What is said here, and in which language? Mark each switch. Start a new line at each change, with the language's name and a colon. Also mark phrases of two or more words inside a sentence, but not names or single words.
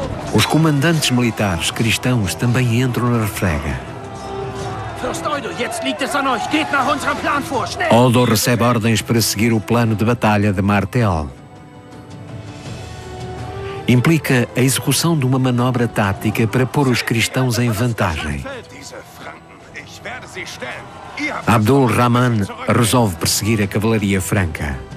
Portuguese: Os comandantes militares cristãos também entram na refrega.
German: Fürst Odo, jetzt liegt es an euch. Geht nach unserem Plan vor, schnell!
Portuguese: Odo recebe ordens para seguir o plano de batalha de Martel. Implica a execução de uma manobra tática para pôr os cristãos em vantagem. Abdul Rahman resolve perseguir a cavalaria franca.